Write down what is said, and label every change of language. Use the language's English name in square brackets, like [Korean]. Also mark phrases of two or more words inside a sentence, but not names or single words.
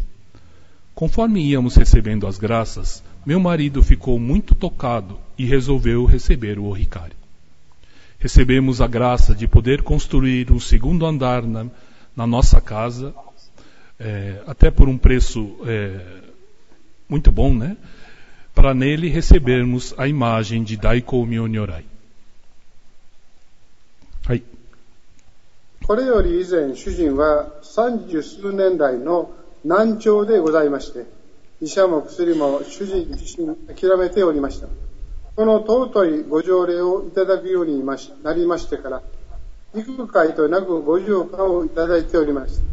[Portuguese] Conforme íamos recebendo as graças, meu marido ficou muito tocado e resolveu receber o Ohikari. Recebemos a graça de poder construir um segundo andar na nossa casa, até por um preço muito bom, né? Para nele recebermos a imagem de Daikoumyo Nyorai. [Japanese] はい。これより以前、主人は30数年来の難聴でございまして、医者も薬も主人自身諦めておりました。この尊いご条例をいただくようになりましてから、幾回となくご浄化をいただいておりました。